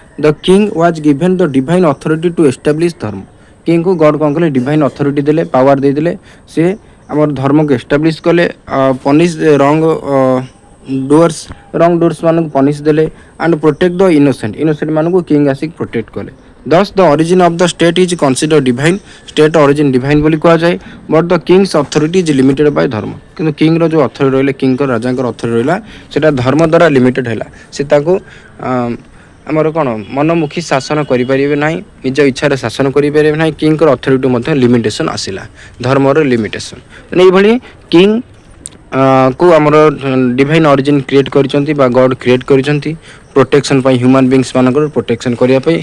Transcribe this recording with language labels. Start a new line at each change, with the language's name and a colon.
English: The king was given the divine authority to establish dharma.
Odia: କିଙ୍ଗକୁ ଗଡ୍ କ'ଣ କଲେ? ଡିଭାଇନ୍ ଅଥରିଟି ଦେଲେ, ପାୱାର ଦେଇଦେଲେ। ସେ ଆମର ଧର୍ମକୁ ଏଷ୍ଟାବ୍ଲିଶ୍ କଲେ, ପନିଶ ରଙ୍ଗ ଡୁଅର୍ସ ମାନଙ୍କୁ ପନିଶ ଦେଲେ, ଆଣ୍ଡ ପ୍ରୋଟେକ୍ଟ ଦ ଇନୋସେଣ୍ଟ ମାନଙ୍କୁ କିଙ୍ଗ ଆସିକି ପ୍ରୋଟେକ୍ଟ କଲେ।
English: Thus the origin of the state is considered divine, state origin divine
Odia: ବୋଲି କୁହାଯାଏ।
English: but the king's authority is limited by dharma.
Odia: କିନ୍ତୁ କିଙ୍ଗର ଯେଉଁ ଅଥରିଟି ରହିଲା, କିଙ୍ଗର ରାଜାଙ୍କର ଅଥରିଟି ରହିଲା, ସେଟା ଧର୍ମ ଦ୍ୱାରା ଲିମିଟେଡ୍ ହେଲା। ସେ ତାକୁ ଆମର କ'ଣ ମନମୁଖୀ ଶାସନ କରିପାରିବେ ନାହିଁ, ନିଜ ଇଚ୍ଛାରେ ଶାସନ କରିପାରିବେ ନାହିଁ। କିଙ୍ଗର ଅଥରିଟି ମଧ୍ୟ ଲିମିଟେସନ୍ ଆସିଲା, ଧର୍ମର ଲିମିଟେସନ୍। ତେଣୁ ଏଇଭଳି କିଙ୍ଗ କୁ ଆମର ଡିଭାଇନ୍ ଅରିଜିନ୍ କ୍ରିଏଟ୍ କରିଛନ୍ତି ବା ଗଡ୍ କ୍ରିଏଟ୍ କରିଛନ୍ତି ପ୍ରୋଟେକ୍ସନ୍ ପାଇଁ, ହ୍ୟୁମାନ୍ ବିଙ୍ଗସ୍ ମାନଙ୍କର ପ୍ରୋଟେକ୍ସନ୍ କରିବା ପାଇଁ।